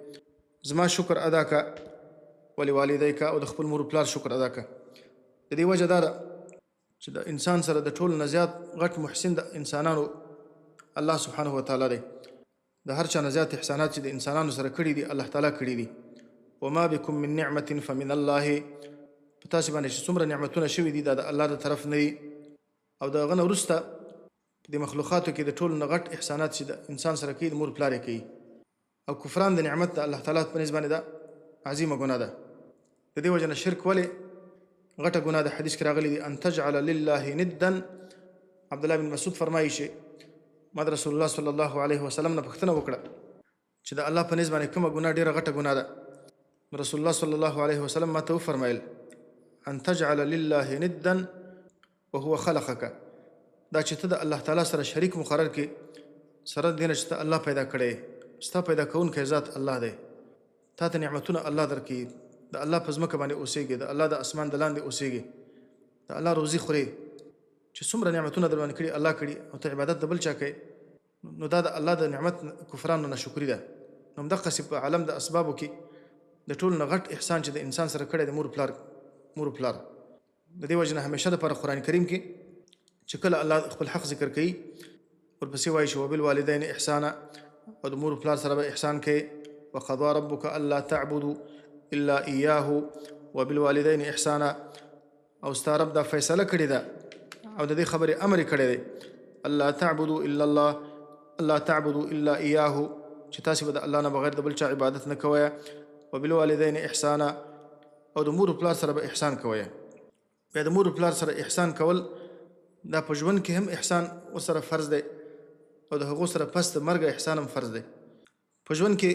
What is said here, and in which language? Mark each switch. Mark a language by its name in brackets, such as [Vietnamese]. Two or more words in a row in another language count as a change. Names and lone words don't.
[Pashto] زما شکر ادا کا ولوالدیک او د خپل مور و پلار شکر ادا کا د دې وجه دا ده چې د انسان سره د ټولو نه زیات غټ محسن د انسانانو الله سبحانه وتعالی دی د هر چا نه زیات احسانات چې د انسانانو سره کړي دي الله تعالی کړي دي [Arabic] وما بكم من نعمة فمن الله [Pashto] په تاسې باندې چې څومره نعمتونه شوي دي دا د الله د طرف نه دي او د هغه نه وروسته په دې مخلوقاتو کې د ټولو نه غټ احسانات چې د انسان سره کوي د مور پلار یې کوي او کفران د نعمت د الله تعالی په نسبت باندې دا عظیمه ګناه ده د دې وجه نه شرک ولې غټه ګناه ده حدیث کې راغلی دي [Arabic] ان تجعل لله ندا [Pashto] عبد الله بن مسعود فرمایي چې ما رسول الله صلی الله علیه وسلم نه پوښتنه وکړه چې د الله په نسبت باندې کومه ګناه ډیره غټه ګناه ده رسول الله صلی الله علیه وسلم ما ته وفرمایل [Arabic] ان تجعل لله ندا وهو خلقك [Pashto] دا چې ته د الله تعالی سره شریک مقرر کړي سره دې نه چې ته الله پیدا کړی ستا پیدا کوونکی ذات الله دی تا ته نعمتونه الله درکړي د الله په ځمکه باندې اوسېږي د الله د اسمان د لاندې اوسېږي د الله روزي خوري چې څومره نعمتونه در باندې کړي الله کړي او ته عبادت د بل چا کوي نو دا د الله د نعمت کفرانو ناشکري ده نو همدقسې په عالم د اسبابو کې د ټولو نه غټ احسان چې د انسان سره کړی د مور پلار د دې وجه نه همیشه دپاره قرآن کریم کې چې کله الله خپل حق ذکر کوي ورپسې وایي چې [Arabic] وبالوالدین احسانا [Pashto] او د مور پلار سره به احسان کوي [Arabic] وقضى ربك الا تعبدوا الا اياه وبالوالدين احسانا [Pashto] او ستا رب دا فیصله کړې ده او د دې خبرې امر کړی دی [Arabic] الله تعبدوا الا الله الله تعبدوا الا اياه [Pashto] چې تاسې به د الله نه بغیر د بل چا عبادت نه کوئ [Arabic] وبالوالدین احسانا [Pashto] او د مور پلار سره به احسان کوئ بیا د مور پلار سره احسان کول دا په ژوند کې هم احسان ورسره فرض دی او د هغو سره پس د مرګ احسان هم فرض دی په ژوند